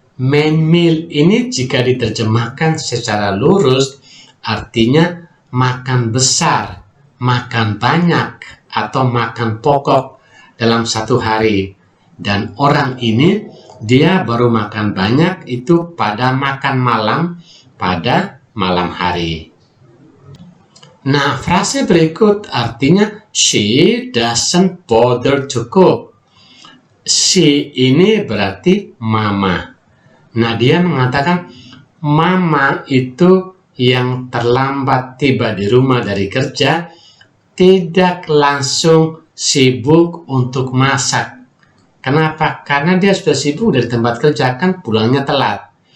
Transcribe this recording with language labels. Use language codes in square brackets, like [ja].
[id] Main meal ini jika diterjemahkan secara lurus artinya makan besar, makan banyak, atau makan pokok dalam satu hari. Dan orang ini dia baru makan banyak itu pada makan malam pada malam hari. Nah, frase berikut artinya [en] she doesn't bother to cook. [id] She ini berarti mama. Nah, dia mengatakan mama itu yang terlambat tiba di rumah dari kerja tidak langsung sibuk untuk masak. Kenapa? Karena dia sudah sibuk dari tempat kerja, kan pulangnya telat.